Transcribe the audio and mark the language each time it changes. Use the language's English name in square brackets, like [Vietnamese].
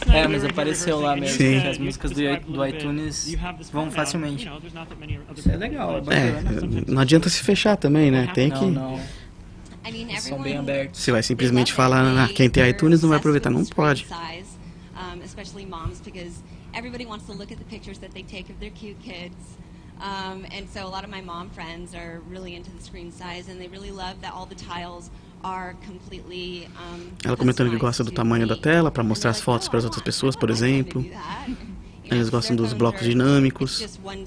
[Portuguese] Mas apareceu lá mesmo, que as músicas do iTunes vão facilmente. Isso é legal, é bacana. Não adianta se fechar também, né? Tem que... Não. São bem abertos. Você vai simplesmente falar, quem tem iTunes não vai aproveitar, não pode. [English] Especially moms, because everybody wants to look at the pictures that they take of their cute kids. And so a lot of my mom friends are really into the screen size, and they really love that all the tiles are completely, [Portuguese] ela comentando que gosta do tamanho da tela para mostrar as fotos para as outras pessoas, por exemplo. Eles gostam dos blocos dinâmicos.